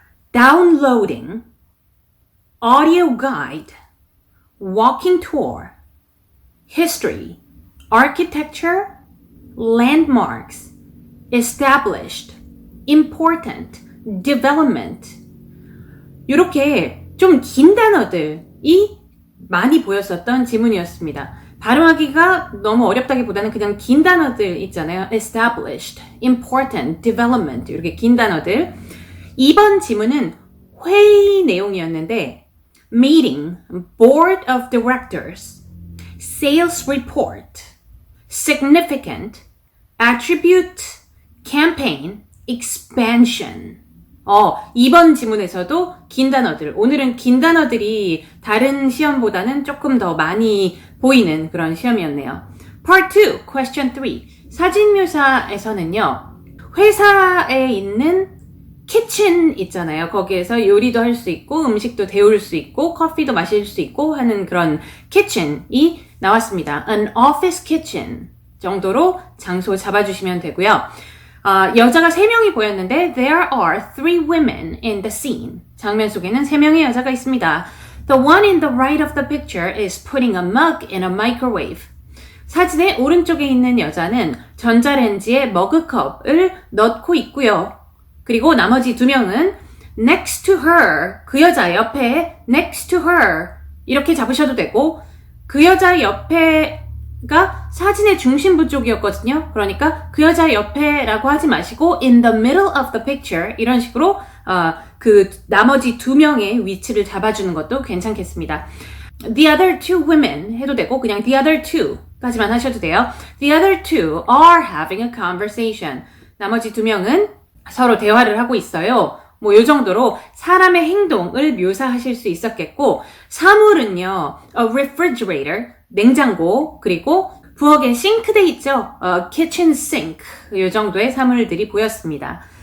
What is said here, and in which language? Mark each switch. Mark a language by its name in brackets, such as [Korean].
[English] Downloading, audio guide, walking tour, history, architecture, landmarks, established, important, development. [Korean] 이렇게 좀 긴 단어들이 많이 보였었던 지문이었습니다. 발음하기가 너무 어렵다기보다는 그냥 긴 단어들 있잖아요. [English] established, important, development [Korean] 이렇게 긴 단어들. 이번 지문은 회의 내용이었는데 [English] meeting, board of directors, sales report, significant, attribute, campaign, expansion. [Korean] 이번 지문에서도 긴 단어들. 오늘은 긴 단어들이 다른 시험보다는 조금 더 많이 보이는 그런 시험이었네요. [English] Part 2, Question 3. [Korean] 사진 묘사에서는요, 회사에 있는 키친 있잖아요. 거기에서 요리도 할 수 있고, 음식도 데울 수 있고, 커피도 마실 수 있고 하는 그런 kitchen이 나왔습니다. [English] An office kitchen [Korean] 정도로 장소 잡아주시면 되고요. 여자가 3명이 보였는데 [English] There are 3 women in the scene. [Korean] 장면 속에는 3명의 여자가 있습니다. [English] The one in the right of the picture is putting a mug in a microwave. [Korean] 사진의 오른쪽에 있는 여자는 전자레인지에 머그컵을 넣고 있고요. 그리고 나머지 2명은 [English] next to her, [Korean] 그 여자 옆에 next to her 이렇게 잡으셔도 되고 그 여자 옆에가 사진의 중심부 쪽이었거든요. 그러니까 그 여자 옆에라고 하지 마시고 [English] in the middle of the picture [Korean] 이런 식으로 그 나머지 2명의 위치를 잡아주는 것도 괜찮겠습니다. [English] The other 2 women [Korean] 해도 되고 그냥 [English] the other 2 [Korean] 까지만 하셔도 돼요. [English] The other 2 are having a conversation. [Korean] 나머지 2명은 서로 대화를 하고 있어요. 뭐 요 정도로 사람의 행동을 묘사하실 수 있었겠고 사물은요. [English] A refrigerator, [Korean] 냉장고, 그리고 부엌에 싱크대 있죠. [English] kitchen sink, [Korean] 요 정도의 사물들이 보였습니다.